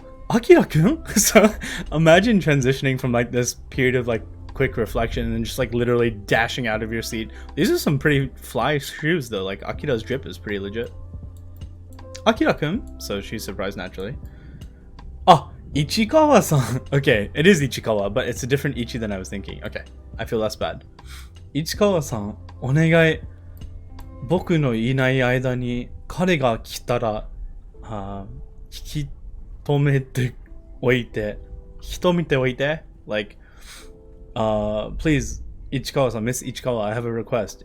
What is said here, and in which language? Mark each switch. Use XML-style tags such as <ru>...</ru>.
<en>Akira-kun? So imagine transitioning from like this period of like quick reflection and just like literally dashing out of your seat. These are some pretty fly shoes though. Like Akira's drip is pretty legit. Akira-kun. So she's surprised naturally. Oh, Ichikawa-san. Okay, it is Ichikawa, but it's a different Ichi than I was thinking. Okay, I feel less bad.</en> <ja>Ichikawa-san, お願い。僕のいない間に彼が来たら、引き止めておいて。引き止めておいて</ja> <en>Like, please, Ichikawa-san, Miss Ichikawa, I have a request.</en>